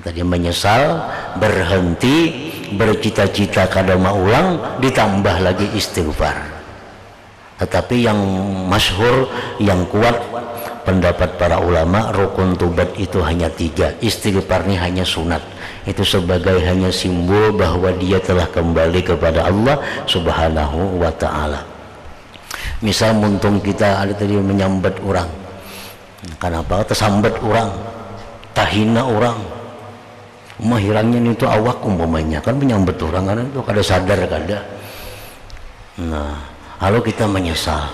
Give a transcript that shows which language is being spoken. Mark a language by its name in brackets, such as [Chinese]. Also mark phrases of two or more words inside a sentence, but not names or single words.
[Banjar] Tadi menyesal, berhenti, bercita-cita kada maulang, ditambah lagi istighfar. [Indonesian] Tetapi yang masyhur, yang kuat pendapat para ulama, rukun tobat itu hanya 3. Istighfarnya hanya sunat. Itu sebagai hanya simbol bahwa dia telah kembali kepada Allah [Arabic] subhanahu wa ta'ala. [Banjar] Misal muntung kita ada tadi menyambat orang, kenapa tersambat orang, tahina orang, mahirangnya itu awak umpamanya kan menyambat orang kan itu kada sadar kada. [Indonesian] Nah lalu kita menyesal.